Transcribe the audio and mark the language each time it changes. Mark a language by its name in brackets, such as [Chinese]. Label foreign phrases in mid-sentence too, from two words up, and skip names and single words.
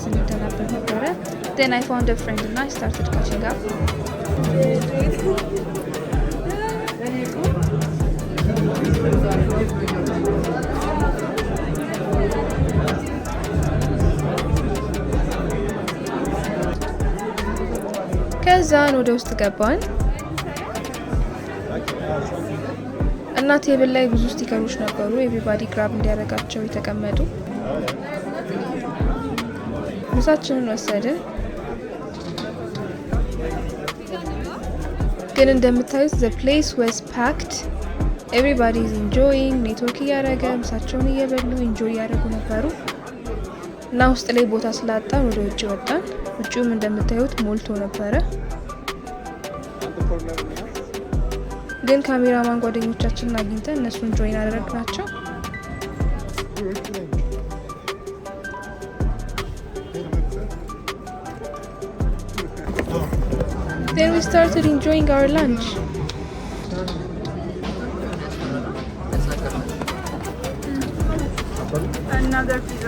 [Amharic] ስንተናበት ነበረ። [English] then I found a friend and I started catching up. [Amharic] ከዛን ወደ ውስጥ ገባን እና ቴብል ላይ ብዙ ስቲከሮች ነበሩ [English] everybody grab [Amharic] እንዲያደርጋቸው የተቀመጡ። ምሳችንን ወሰድን። ግን እንደምታዩት [English] the place was packed. everybody is enjoying [Amharic] ኔትወርክ እያደረገ ምሳቸውን እየበሉ ኢንጆይ እያደረጉ ነበሩ እና ውስጥ ላይ ቦታ ስላጣን ወደ ውጭ ወጣን። ውጭውም እንደምታዩት ሞልቶ ነበረ። ግን ካሜራማን ጓደኞቻችንን አግኝተን እነሱን ጆይን አደረግናቸው። [English] Then we started enjoying our lunch. Another pizza.